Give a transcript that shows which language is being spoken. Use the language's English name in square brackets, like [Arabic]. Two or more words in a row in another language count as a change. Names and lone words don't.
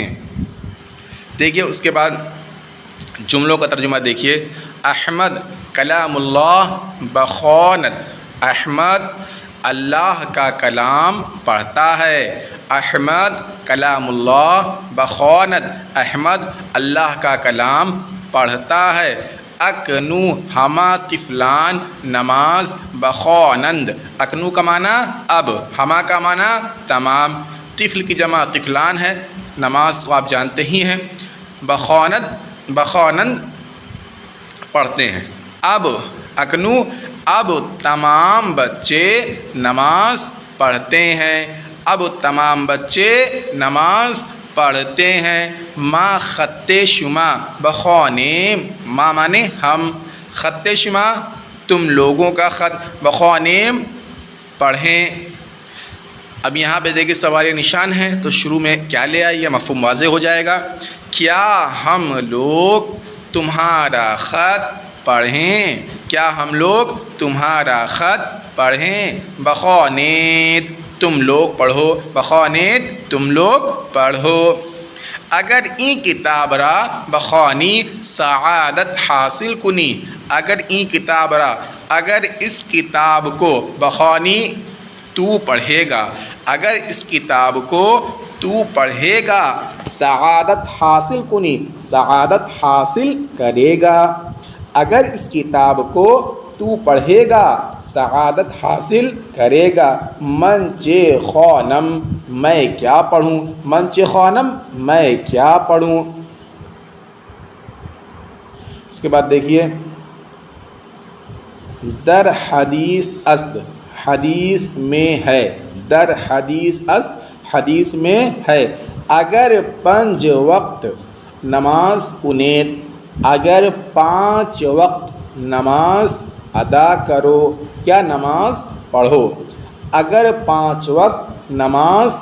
[Urdu] دیکھیے اس کے بعد جملوں کا ترجمہ دیکھیے۔ [Persian] احمد کلام اللہ بخواند، [Urdu] احمد اللہ کا کلام پڑھتا ہے، [Persian] احمد کلام اللہ بخواند، [Urdu] احمد اللہ کا کلام پڑھتا ہے۔ [Persian] اکنو ہما طفلان نماز بخوانند، [Urdu] اکنو کا معنی اب، ہما کا معنی تمام، طفل کی جمع طفلان ہے، نماز کو آپ جانتے ہی ہیں، [Persian] بخوانند، بخوانند [Urdu] پڑھتے ہیں۔ اب اکنو اب تمام بچے نماز پڑھتے ہیں، اب تمام بچے نماز پڑھتے ہیں۔ [Persian] ما خط شما بخوانیم، [Urdu] ما مانے ہم، [Persian] خط شما [Urdu] تم لوگوں کا خط، بخوانیم پڑھیں۔ اب یہاں پہ دیکھیں سوال نشان ہے تو شروع میں کیا لے آئیے، مفہوم واضح ہو جائے گا۔ کیا ہم لوگ تمہارا خط پڑھیں، کیا ہم لوگ تمہارا خط پڑھیں، بخوانید تم لوگ پڑھو، بخوانید تم لوگ پڑھو۔ [Persian] اگر این کتاب را بخوانی سعادت حاصل کنی، اگر این کتاب را، [Urdu] اگر اس کتاب کو بخوانی تو پڑھے گا، اگر اس کتاب کو تو پڑھے گا [Persian] سعادت حاصل کنی، [Urdu] سعادت حاصل کرے گا، اگر اس کتاب کو تو پڑھے گا سعادت حاصل کرے گا۔ [Persian] من چے خوانم، [Urdu] میں کیا پڑھوں، [Persian] من چے خوانم [Urdu] میں کیا پڑھوں۔ اس کے بعد دیکھیے [Persian] در حدیث است، [Urdu] حدیث میں ہے، [Persian] در حدیث است [Urdu] حدیث میں ہے، [Persian] اگر 5 وقت نماز کنید، [Urdu] اگر 5 وقت نماز ادا کرو یا نماز پڑھو، اگر 5 وقت نماز